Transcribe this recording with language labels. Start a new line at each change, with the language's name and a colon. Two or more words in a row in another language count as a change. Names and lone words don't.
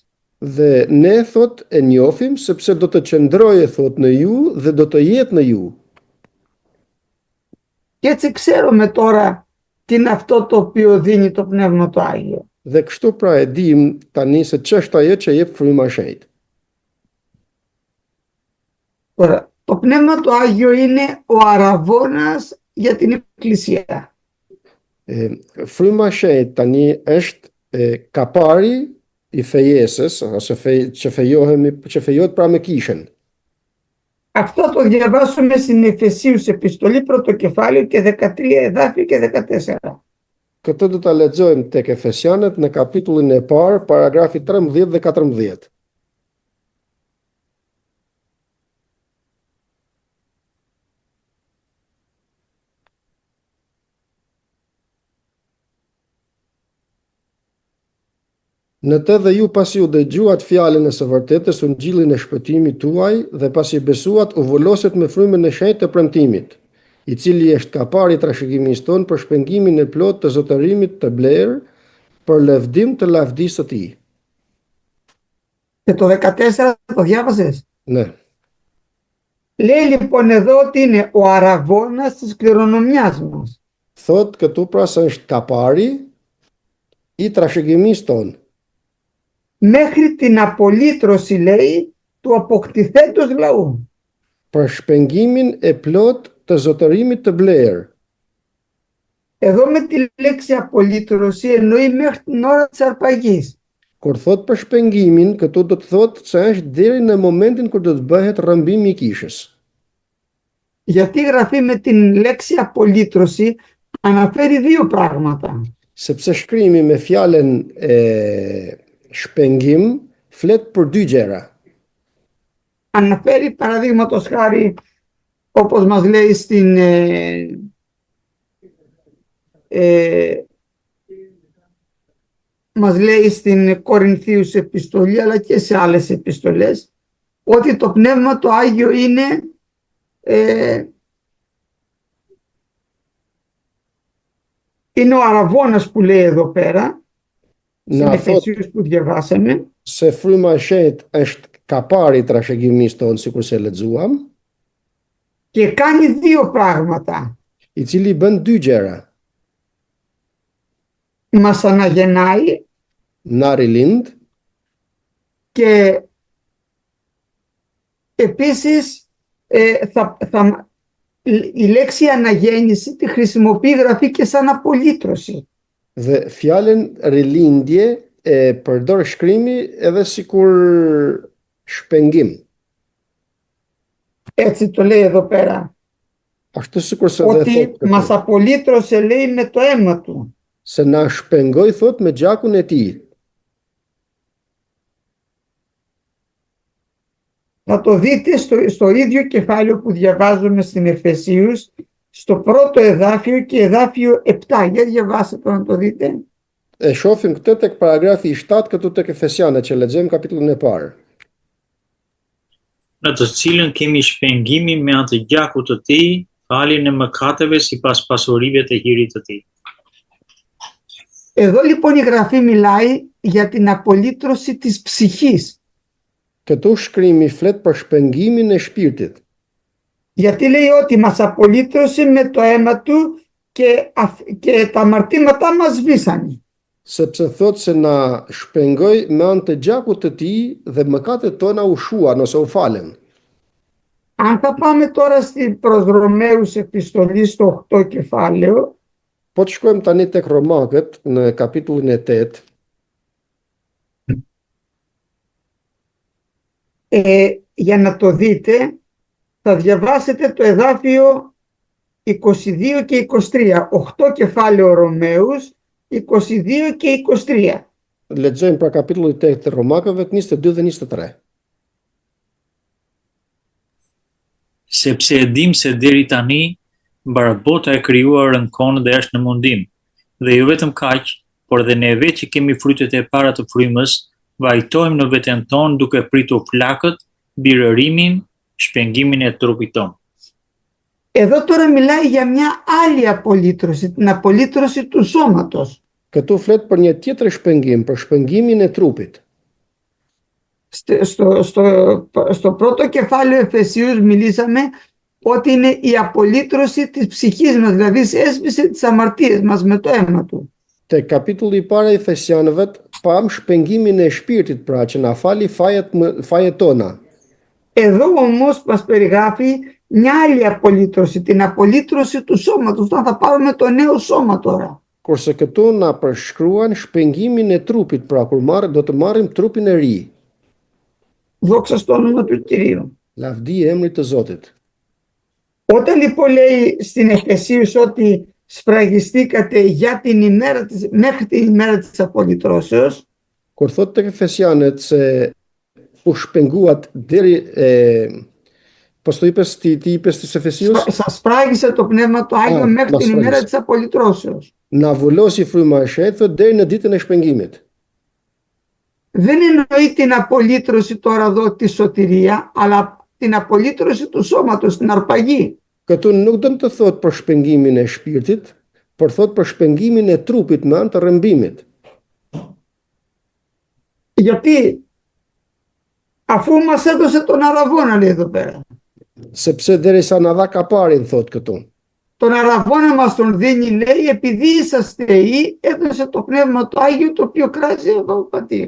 Albanian: Dhe ne thot e njohim sepse do të qëndrojë thot në ju dhe do të jetë në ju.
Greek: Και έτσι ξέρουμε τώρα τι είναι αυτό το οποίο δίνει το Πνεύμα το Άγιο.
Albanian: Dhe kështu pra e dim tani se ç'është ajo që jep fryma e shenjtë.
Greek: Τώρα, το Πνεύμα το Άγιο είναι ο αραβώνας για την Εκκλησία.
Albanian: Fryma e shenjtë tani është kapari i fejesës ose që fejohet pra me kishën.
Greek: Αυτό το διαβάσουμε στην Εφεσίους επιστολή πρώτο κεφάλαιο και 13 εδάφιο και 14.
Albanian: Këtë do ta lexojmë tek Efesianët në kapitullin e parë, paragrafi 13 dhe 14. Në të dhe ju pasi u dëgjuat fjalën e së vërtetës, ungjillin e shpëtimit tuaj, dhe pasi besuat, u voloset me frymën e shenjtë të premtimit, i cili është kapari i trashëgimisë tonë për shpengimin e plot të zotërimit të blerë, për lëvdim të lavdisë së tij.
Greek: Και το 14 το διάβασες. Ναι. Λέει λοιπόν εδώ ότι είναι ο αραβώνας της κληρονομιάς μας.
Albanian: Thot këtu pra se është kapari i trashëgimisë tonë,
Greek: Μέχρι την απολύτρωση, λέει, του αποκτηθέντος λαού.
Albanian: për shpengimin e plot të zotërimit të blerë.
Greek: Εδώ με τη λέξη απολύτρωση εννοεί μέχρι την ώρα της αρπαγής.
Albanian: Kur thot për shpengimin, këtu do të thot se është deri në momentin kur do të bëhet rrëmbimi i kishës.
Greek: Γιατί γραφεί με την λέξη απολύτρωση αναφέρει δύο πράγματα.
Albanian: Sepse shkrimi me fjalën shpengim flet për dy gjëra.
Greek: Αναφέρει παραδείγματος χάρη, όπως μας λέει στην Κορινθίους επιστολή, αλλά και σε άλλες επιστολές, ότι το Πνεύμα το Άγιο είναι είναι ο αραβώνας που λέει εδώ πέρα, στην Εφεσίους που διαβάσαμε.
Albanian: Se fryma e shenjtë është kapari i trashëgimisë tonë, sikur se lexuam,
Greek: και κάνει δύο πράγματα.
Albanian: I cili bën dy gjëra.
Greek: Μας αναγεννάει
Albanian: Na rilind,
Greek: και επίσης η λέξη αναγέννηση τη χρησιμοποιεί, γραφεί και σαν απολύτρωση.
Albanian: Dhe fjalën rilindje e përdor shkrimi edhe sikur shpengim.
Greek: Έτσι το λέει εδώ πέρα.
Albanian: Ashtu sikur se
Greek: Ότι μας απολύτρωσε, λέει, με το αίμα του.
Albanian: Se na shpengoi, thot, me gjakun e tij.
Greek: Θα το δείτε στο ίδιο κεφάλαιο που διαβάζουμε στην Εφεσίους, στο πρώτο εδάφιο και εδάφιο 7. Για διαβάστε να το δείτε.
Albanian: E shohim këtë tek paragrafi 7 këtu tek Efesianët që lexojmë kapitullin e parë. Në të cilën kemi shpengimin me anë të gjakut të tij, faljen e mëkateve sipas pasurive të hirit të tij.
Greek: Εδώ λοιπόν η Γραφή μιλάει για την απολύτρωση της ψυχής.
Albanian: Këtu shkrimi flet për shpengimin e shpirtit.
Greek: Γιατί λέει ότι μας απολύτρωσε με το αίμα του και τα αμαρτήματά μας σβήσανε.
Albanian: Sepse thot se na shpengoi me anë të gjakut të tij dhe mëkatet tona u shuan ose u falen.
Greek: Αν θα πάμε τώρα προς Ρωμαίους επιστολή στο 8 κεφάλαιο,
Albanian: Po të shkojmë tani tek Romakët në kapitullin e 8,
Greek: για να το δείτε, θα διαβάσετε το εδάφιο 22 και 23. 8 κεφάλαιο Ρωμαίους, 22 και 23.
Albanian: Lexojmë pra kapitulli 8 të Romakëve 22 dhe 23. Sepse e dim se deri tani barabota e krijuar rënkon dhe është në mundim. Dhe jo vetëm kaq, por dhe ne vetë që kemi frytet e para të frymës, vajtojmë në veten tonë duke pritur flakët, birërimin, shpengimin e trupit tonë.
Greek: Εδώ τώρα μιλάει για μια άλλη απολύτρωση, την απολύτρωση του σώματος.
Albanian: Këtu flet për një tjetër shpengim, për shpengimin e trupit.
Greek: Στο πρώτο κεφάλαιο Εφεσίους μιλήσαμε ότι είναι η απολύτρωση της ψυχής μας, δηλαδή έσβησε τις αμαρτίες μας με το αίμα του.
Albanian: Te kapitulli i parë i Efesianëve pam shpengimin e shpirtit, pra që na fali fajet tona.
Greek: Εδώ όμως μας περιγράφει μια άλλη απολύτρωση, την απολύτρωση του σώματος, όταν θα πάρουμε το νέο σώμα τώρα.
Albanian: Kurse këtu na përshkruan shpengimin e trupit, pra kur do të marrim trupin e ri.
Greek: Δόξα στο όνομα του Κυρίου.
Albanian: Lavdi e emrit të Zotit.
Greek: Όταν λοιπόν λέει στην Εφεσίους ότι σφραγιστήκατε για την ημέρα μέχρι την ημέρα της απολυτρώσεως,
Albanian: Kur thot tek Efesianët se u shpenguat deri
Greek: πού τη είπες της Εφεσίους, σας σφράγισε το Πνεύμα το Άγιο μέχρι μας την ημέρα σφράγισε. της απολυτρώσεως.
Albanian: na vullosi fryma e shenjtë thot deri në ditën e shpengimit.
Greek: Δεν εννοεί την απολύτρωση τώρα εδώ τη σωτηρία, αλλά την απολύτρωση του σώματος, την αρπαγή.
Albanian: Këtu nuk do të thot për shpengimin e shpirtit, por thot për shpengimin e trupit me anë të rrëmbimit.
Greek: Γιατί αφού μας έδωσε τον αραβόνα, λέει εδώ πέρα.
Albanian: Sepse derisa na dha kaparin thot këtu.
Greek: Τον αραβόνα μας τον δίνει, λέει, επειδή είσαστε θεοί, έδωσε το Πνεύμα το Άγιο το οποίο κράζει από πατήρ.